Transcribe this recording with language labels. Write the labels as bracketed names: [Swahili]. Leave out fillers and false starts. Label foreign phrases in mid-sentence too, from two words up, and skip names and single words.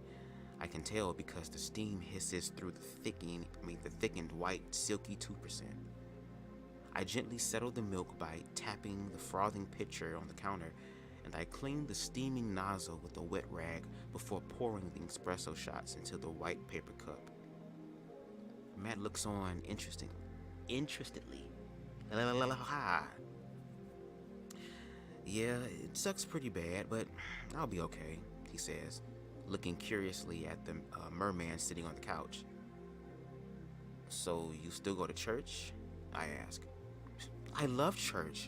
[English] I can tell because the steam hisses through the thickened white, silky 2%. I gently settled the milk by tapping the frothing pitcher on the counter, and I cleaned the steaming nozzle with a wet rag before pouring the espresso shots into the white paper cup. Matt looks on interestedly. La la la la. Yeah, it sucks pretty bad, but I'll be okay, he says, looking curiously at the merman sitting on the couch. So you still go to church? I ask. I love church.